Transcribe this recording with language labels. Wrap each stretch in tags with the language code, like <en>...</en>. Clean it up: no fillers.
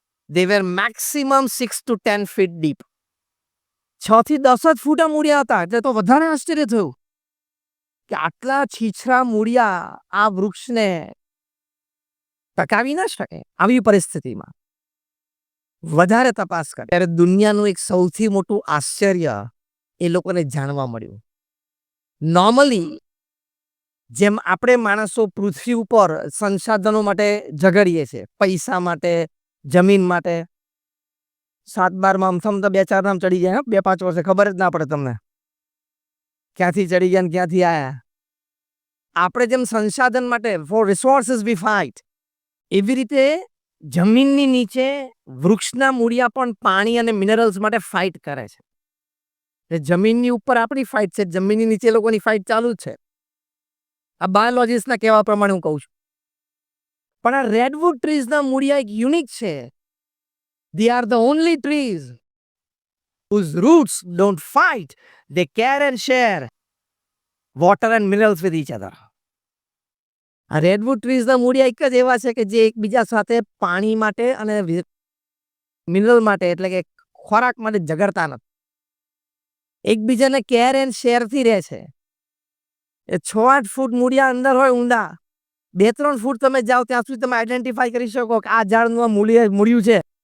<en>They were maximum 6 to 10 feet deep.</en> <gu>6 થી 10 જ ફૂટ મૂળિયા હતા. એટલે તો વધારે આશ્ચર્ય થયું કે આટલા છીછરા મૂળિયા આ વૃક્ષને ટકાવી ના શકે. આવી પરિસ્થિતિમાં વધારે તપાસ કરે ત્યારે દુનિયાનું એક સૌથી મોટું આશ્ચર્ય એ લોકોને જાણવા મળ્યું. નોર્મલી જેમ આપણે માણસો પૃથ્વી ઉપર સંસાધનો માટે ઝઘડીએ છીએ, પૈસા માટે, જમીન માટે, 7-12 માં અમથમ તો 2-4 નામ ચડી જાય, 2-5 વર્ષે ખબર જ ના પડે તમને ક્યાંથી ચડી ગયા ને ક્યાંથી આયા. આપણે જેમ સંસાધન માટે</gu> <en>for resources we fight,</en> <gu>એવી રીતે જમીનની નીચે વૃક્ષના મૂળિયા પણ પાણી અને મિનરલ્સ માટે ફાઇટ કરે છે. જમીનની ઉપર આપણી ફાઇટ છે, જમીનની નીચે લોકોની ફાઇટ ચાલુ જ છે. આ બાયોલોજીસ્ટના કહેવા પ્રમાણે હું કહું છું. પણ આ રેડવુડ ટ્રીઝના મૂળિયા એક યુનિક છે.</gu> <en>They are the only trees whose roots don't fight. They care and share water and minerals with each other.</en> <gu>આ રેડવુડ ટ્રીઝના મૂળિયા એક જ એવા છે કે જે એકબીજા સાથે પાણી માટે અને મિનરલ માટે, એટલે કે ખોરાક માટે ઝઘડતા નથી. એકબીજાને કેર એન્ડ શેરથી રહે છે. એ 6-8 ફૂટ મૂળિયા અંદર હોય ઊંડા, 2-3 ફૂટ તમે જાઓ ત્યાં સુધી તમે આઈડેન્ટિફાઈ કરી શકો કે આ ઝાડનું આ મૂળિયું છે.</gu>